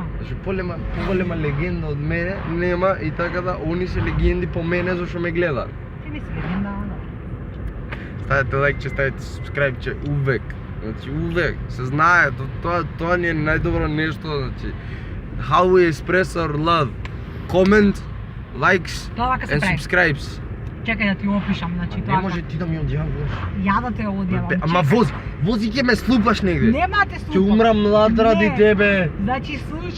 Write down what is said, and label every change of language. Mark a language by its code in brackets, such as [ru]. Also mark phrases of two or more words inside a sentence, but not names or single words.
[mk] Зашто поголема легенда од мене нема и така да они се легенди по мене зашто ме гледаат. ти не си легенда, ама. Ставете лайкче, ставете сабскрайбче увек. Значи увек се знае, тоа ни е најдобро нешто, значи [en] how we express our love. Comment, likes [mk] Тоа вака се [en] and [mk] прави. [en] subscribes. [mk] Чекај да ти опишам, значи Не тоа. може ти да ми одјавуваш. Ја да те одјавам. Ама вози ќе ме слупаш негде. Нема те слупам. Ќе умрам млад ради Не. тебе. Значи слушај.